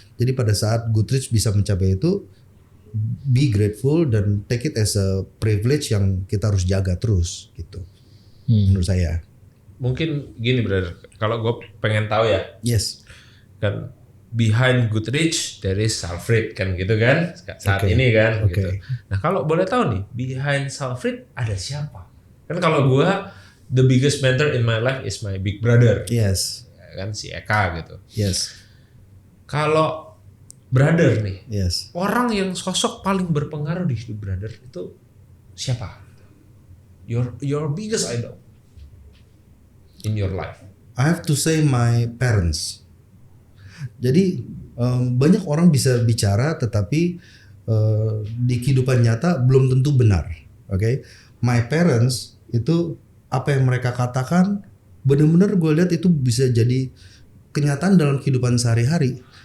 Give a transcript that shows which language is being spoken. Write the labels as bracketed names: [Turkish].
[Indonesian] Jadi pada saat Goodreads bisa mencapai itu, be grateful dan [English] take it as a privilege [Indonesian] yang kita harus jaga terus gitu. Menurut saya. Mungkin gini brother, kalau gue pengen tahu ya. [English] Yes. [Indonesian] Kan [English] behind Goodreads there is Salfrid [Indonesian] kan gitu kan saat ini kan gitu. Nah kalau boleh tahu nih [English] behind Salfrid [Indonesian] ada siapa? Kan kalau gue [English] the biggest mentor in my life is my big brother. Yes. [Indonesian] Kan si Eka gitu. [English] Yes. [Indonesian] Kalau brother nih, [English] yes. [Indonesian] orang yang sosok paling berpengaruh di hidup brother itu siapa? [English] Your biggest idol in your life. I have to say my parents. [Indonesian] Jadi banyak orang bisa bicara tetapi di kehidupan nyata belum tentu benar. Oke, [English] my parents [Indonesian] itu apa yang mereka katakan benar-benar gue lihat itu bisa jadi kenyataan dalam kehidupan sehari-hari.